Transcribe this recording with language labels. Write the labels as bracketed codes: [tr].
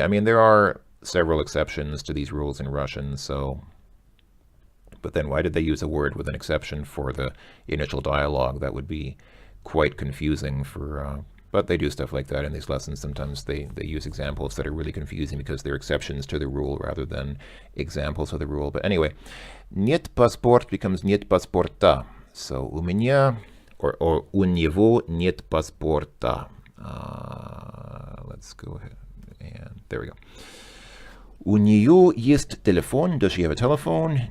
[en] I mean, there are several exceptions to these rules in Russian, so... But then why did they use a word with an exception for the initial dialogue? That would be quite confusing for... but they do stuff like that in these lessons. Sometimes they use examples that are really confusing because they're exceptions to the rule rather than examples of the rule. But anyway, [ru] нет паспорт [en] becomes [ru] нет паспорта. So у меня or у него нет паспорта. [en] Let's go ahead and there we go. [ru] У нее есть телефон. [en] Does she have a telephone?